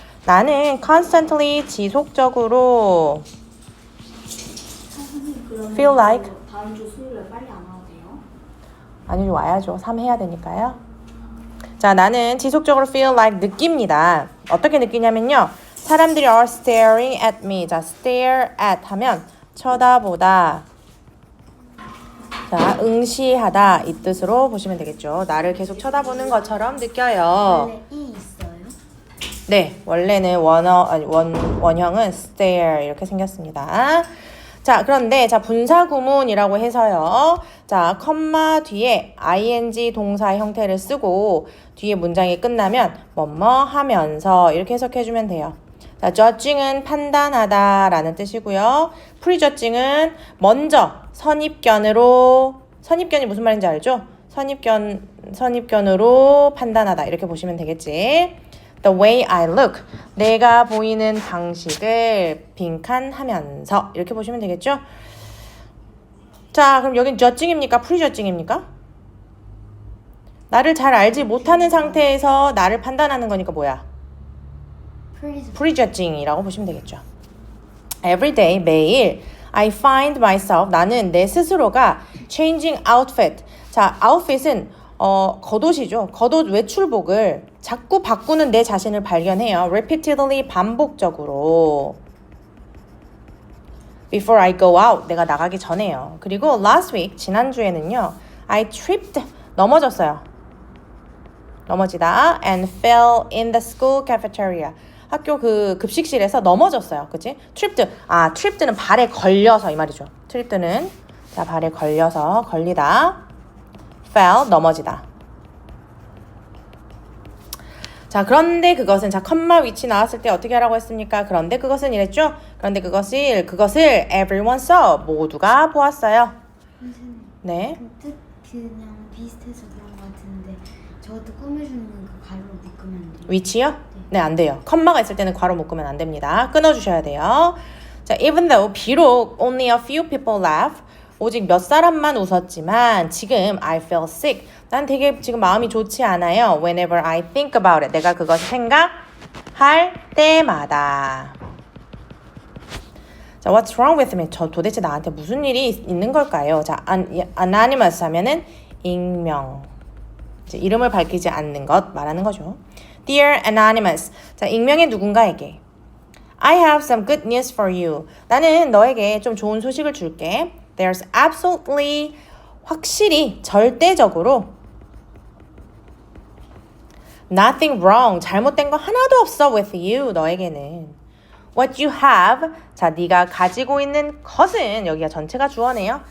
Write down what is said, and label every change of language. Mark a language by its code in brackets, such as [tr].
[ko] 나는 constantly, 지속적으로 선생님 그러면 [en] feel like [ko] 다음 주 수요일에 빨리 안 와도 돼요? 아니 와야죠. 3 해야 되니까요. 자, 나는 지속적으로 [en] feel like [ko] 느낍니다. 어떻게 느끼냐면요. 사람들이 [en] are staring at me. [ko] 자, stare at 하면 쳐다보다. 자, 응시하다 이 뜻으로 보시면 되겠죠. 나를 계속 쳐다보는 것처럼 느껴요. 원래 이 있어요? 네, 원래는 원형은 stare 이렇게 생겼습니다. 자, 그런데 자 분사 구문이라고 해서요. 자, 컴마 뒤에 ing 동사 형태를 쓰고 뒤에 문장이 끝나면 뭐뭐 하면서 이렇게 해석해 주면 돼요. 자, judging은 판단하다라는 뜻이고요. prejudging은 먼저 선입견이 무슨 말인지 알죠? 선입견으로 판단하다 이렇게 보시면 되겠지. [en] The way I look, [ko] 내가 보이는 방식을 빈칸하면서 이렇게 보시면 되겠죠? 자, 그럼 여긴 judging입니까? prejudging입니까? 나를 잘 알지 못하는 상태에서 나를 판단하는 거니까 뭐야? prejudging이라고 보시면 되겠죠. [en] Every day, [ko] 매일 [en] I find myself, [ko] 나는 내 스스로가 [en] changing outfit. [ko] 자, outfit은 겉옷이죠. 겉옷 외출복을 자꾸 바꾸는 내 자신을 발견해요. repeatedly, 반복적으로. [en] Before I go out, [ko] 내가 나가기 전에요. 그리고 [en] last week, [ko] 지난주에는요. [en] I tripped, [ko] 넘어졌어요. 넘어지다 [en] and fell in the school cafeteria. [ko] 학교 그 급식실에서 넘어졌어요. 그치? tripped는 발에 걸려서 이 말이죠. tripped는 자, 발에 걸려서 걸리다. fell, 넘어지다. 자, 그런데 그것은 자, 컴마 위치 나왔을 때 어떻게 하라고 했습니까? 그런데 그것은 이랬죠? 그런데 그것을 [en] everyone saw, [ko] 모두가 보았어요. 선생님 네. 뜻 그냥 비슷해서 그런 것 같은데 저것도 꾸며주는 그 가루로 묶으면 안 돼요? 위치요? 네, 안 돼요. 컴마가 있을 때는 괄호 묶으면 안 됩니다. 끊어주셔야 돼요. [en] 자, even though, [ko] 비록 [en] only a few people laugh, [ko] 오직 몇 사람만 웃었지만 지금 [en] I feel sick. [ko] 난 되게 지금 마음이 좋지 않아요. [en] Whenever I think about it. [ko] 내가 그것을 생각할 때마다. [en] 자, what's wrong with me? [ko] 저 도대체 나한테 무슨 일이 있는 걸까요? 자, anonymous 하면은 익명. 이제 이름을 밝히지 않는 것 말하는 거죠. [en] Dear Anonymous. [ko] 자, 익명의 누군가에게. [en] I have some good news for you. [ko] 나는 너에게 좀 좋은 소식을 줄게. [en] There's absolutely, [ko] 확실히, 절대적으로 [en] nothing wrong, [ko] 잘못된 거 하나도 없어 [en] with you, [ko] 너에게는. What you have, 자, 네가 가지고 있는 것은, 여기가 전체가 주어네요.